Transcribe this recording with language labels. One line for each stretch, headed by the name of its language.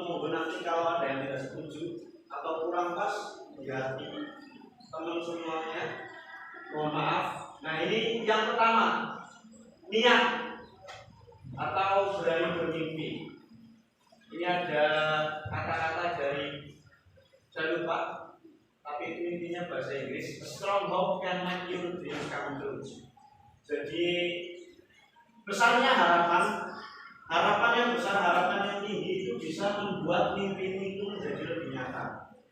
Indonesian: Monggo nanti kalau ada yang tidak setuju atau kurang pas, ya teman semuanya, mohon maaf. Nah, ini yang pertama, niat atau berani bermimpi. Ini ada kata-kata dari, saya lupa, tapi itu intinya bahasa Inggris.
English: A strong hope can make your dreams come true.
Indonesian: Jadi besarnya harapan yang besar, harapan yang tinggi itu bisa membuat mimpi itu menjadi lebih nyata.